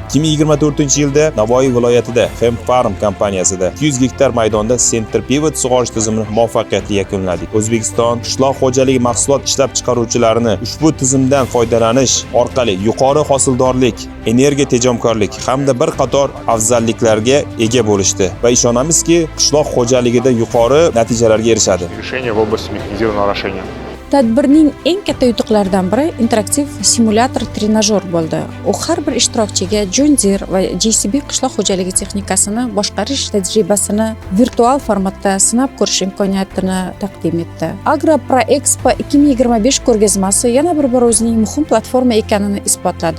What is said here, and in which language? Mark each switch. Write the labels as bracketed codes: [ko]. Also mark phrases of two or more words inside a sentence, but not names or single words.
[uz] 2024-yilda Navoiy viloyatida Hemfarm kompaniyasida 200 gektar maydonda Center Pivot sug'orish tizimini muvaffaqiyatli yakunladik. O'zbekiston qishloq xo'jaligi mahsulot ishlab chiqaruvchilarini ushbu tizimdan foydalanish orqali yuqori hosildorlik, energiya tejamkorlik hamda bir qator afzalliklarga ega bo'lishdi va ishonamizki, qishloq xo'jaligida yuqori natijalarga erishadi. [ru] Решение в области механизированного орошения. [uz] Tadbirning eng katta yutuqlaridan biri interaktiv simulyator trenajyor bo'ldi. U har bir ishtirokchiga John Deere va JCB qishloq xo'jaligi texnikasini boshqarish tajribasini virtual formatda sinab ko'rish imkoniyatini taqdim etdi. Agro Proexpo 2025 ko'rgazmasi yana bir bor o'zining muhim platforma ekanini isbotladi.